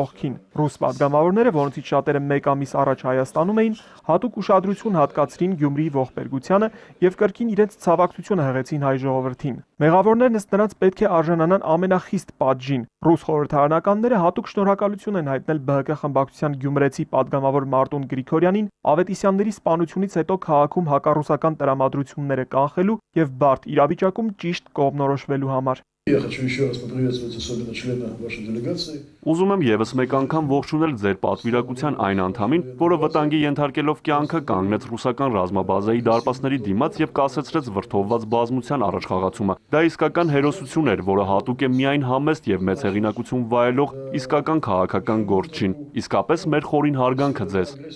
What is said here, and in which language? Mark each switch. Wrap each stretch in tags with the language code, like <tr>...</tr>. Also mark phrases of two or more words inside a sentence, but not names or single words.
<hy>կողքին։ Ռուս падգամավորները, որոնցից շատերը 1 ամիս առաջ Հայաստանում էին, հատուկ ուշադրություն հատկացրին Գյումրիի ողբերգությանը եւ կրկին իրենց ցավակցությունը հղեցին հայ ժողովրդին։ Մեղավորներն ըստ նրանց պետք է արժանանան ամենախիստ պատժին։ Ռուս խորհրդարանականները հատուկ շնորհակալություն են հայտնել ԲՀԿ խմբակցության գյումրեցի падգամավոր Մարտուն Գրիգորյանին Ավետիսյանների սպանությունից հետո քաղաքում հակառուսական տրամադրությունները կանխելու եւ բարդ իրավիճակում ճիշտ կողմնորոշվելու համար։</hy> <ru>Я хочу еще раз поприветствовать особенно члена вашей делегации.</ru> <hy>Ուզում եմ եւս մեկ անգամ ողջունել ձեր պատվիրակության այն անդամին, որը վտանգի ենթարկելով կյանքը կանգնեց ռուսական ռազմաբազայի դարպասների դիմաց եւ կասեցրեց վրթովված բազմության առաջխաղացումը։ Դա իսկական հերոսություն էր, որը հատուկ է միայն համեստ եւ մեծ հեղինակություն վայելող իսկական քաղաքական գործչին։ Իսկապես մեր խորին հարգանքը ձեզ։</hy>